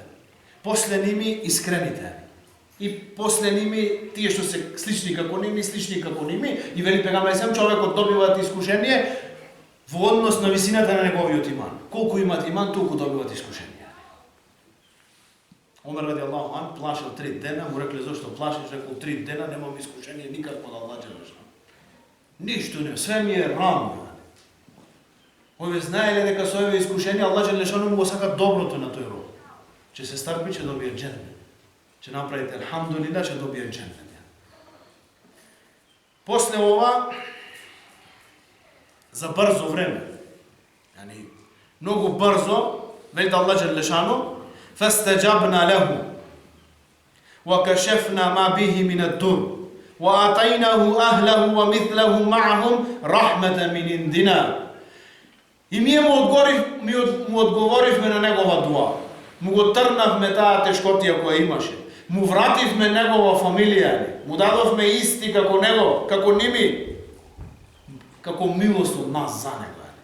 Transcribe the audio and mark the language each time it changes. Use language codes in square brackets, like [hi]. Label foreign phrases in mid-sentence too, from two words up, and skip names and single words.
[mk] После ними искрените. И после ними тие што се слични како ними, и вели пегамбер алейхиселам, човекот добиваат искушение во однос на висината на неговиот иман. Колку имат иман, толку добиваат искушение. Омер [ar] رضي الله عنه [mk] плашил 3 дена, му рекле зошто плашиш, рекол 3 дена немам искушение никако од Аллах џелешано. Ништо не, све ми е рамно. Овие знаеле дека со овие искушенија Аллах џелешано му го сака доброто на тој роб. Че се старпи, че добие џеннет. Че направите алхамдулилlah, че добие џеннет. После ова, за брзо време, многу брзо, вели Аллах џелешано, [ar] فَاسْتَجَبْنَا لَهُ وَكَشَفْنَا مَا بِهِ مِنَ الدُّرِّ وَآتَيْنَاهُ أَهْلَهُ وَمِثْلَهُمْ مَعَهُمْ رَحْمَةً مِنْ عِنْدِنَا. [mk] И ние му одговоривме на негова дуа. Му го трнавме таа тешкотија која имаше. Му вративме негова фамилија, му дадовме исти како него, како ними, како милост од нас за него.